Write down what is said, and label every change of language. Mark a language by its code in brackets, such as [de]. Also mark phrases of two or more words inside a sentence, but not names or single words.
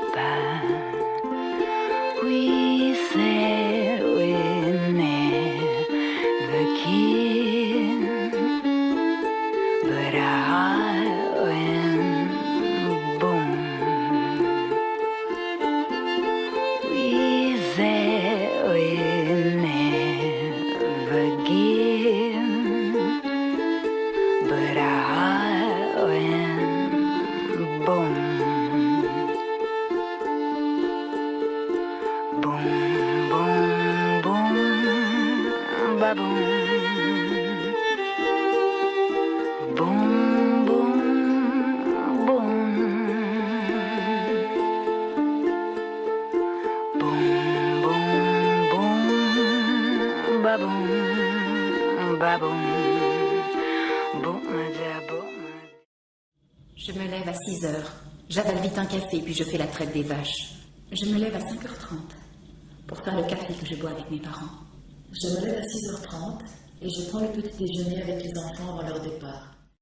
[en] We said we never kid, but our heart went boom. We said we never give, but our heart went boom. Boom, boom, boom, ba-boom. Boom, boom, boom. Boom, boom, boom, ba-boom, ba-boom. Boum, da-boum. [fr] Je me lève à 6 heures. J'avale vite un café, puis je fais la traite des vaches. Je me lève à 5h30 pour faire le café que je bois avec mes parents. Je me lève à 6h30 et je prends le petit déjeuner avec les enfants avant leur départ.